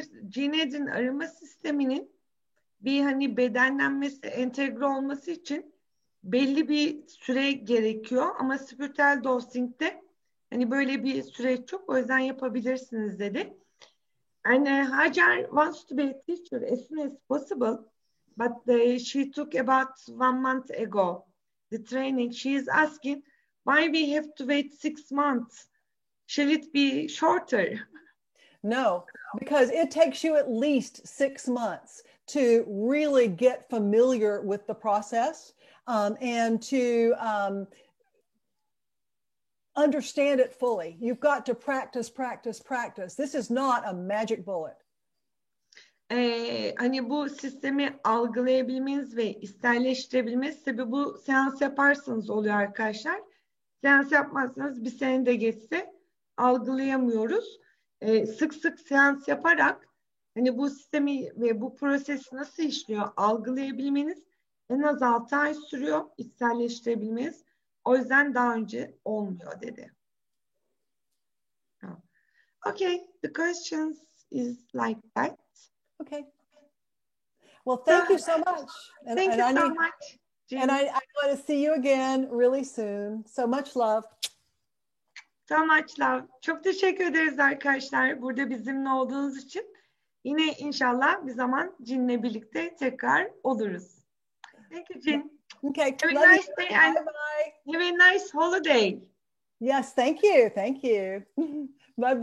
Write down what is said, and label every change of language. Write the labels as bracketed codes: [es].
[tr] GMT'nin arama sisteminin bir hani bedenlenmesi, entegre olması için belli bir süre gerekiyor, ama spiritüel dosing'de hani böyle bir süreç yok, o yüzden yapabilirsiniz dedi. [en] And Hajar wants to be a teacher as soon as possible, but she took about 1 month ago the training. She is asking why we have to wait 6 months. Shall it be shorter? No, because it takes you at least 6 months to really get familiar with the process and to understand it fully. You've got to practice, practice, practice. This is not a magic bullet. [tr] Hani bu sistemi algılayabilmeniz ve içselleştirebilmeniz tabii bu seans yaparsanız oluyor arkadaşlar. Seans yapmazsanız bir sene de geçse algılayamıyoruz. Sık sık seans yaparak hani bu sistemi ve bu prosesi nasıl işliyor algılayabilmeniz en az 6 ay sürüyor içselleştirebilmeniz. O yüzden daha önce olmuyor dedi. [en] Okay, the questions is like that. Okay. Well, thank you so much. Thank you so much. And I want to see you again really soon. So much love. So much love. [tr] Çok teşekkür ederiz arkadaşlar burada bizimle olduğunuz için. Yine inşallah bir zaman Cin'le birlikte tekrar oluruz. [en] Thank you, Jin. Okay. Have a nice day and have a nice holiday. Yes, thank you. Thank you. Bye-bye.